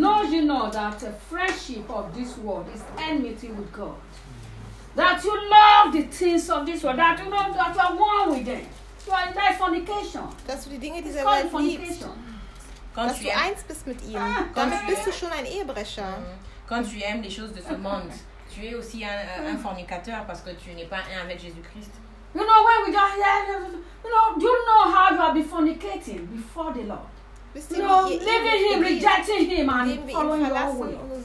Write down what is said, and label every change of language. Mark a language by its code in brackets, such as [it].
[en] Know you not that the friendship of this world is enmity with God. That you love the things of this world. That you know that you are one with them. You are in that fornication. [de] Dass du die Dinge dieser Welt liebst. Dass du eins bist mit ihm. Dann bist du schon ein Ehebrecher. [fr] Quand tu aimes les choses de ce monde, tu es aussi un fornicateur parce que tu n'es pas un avec Jésus-Christ. [en] You know when we got here, you know, do you know how you have been fornicating before the Lord? You know, leaving him, rejecting him, and following your will.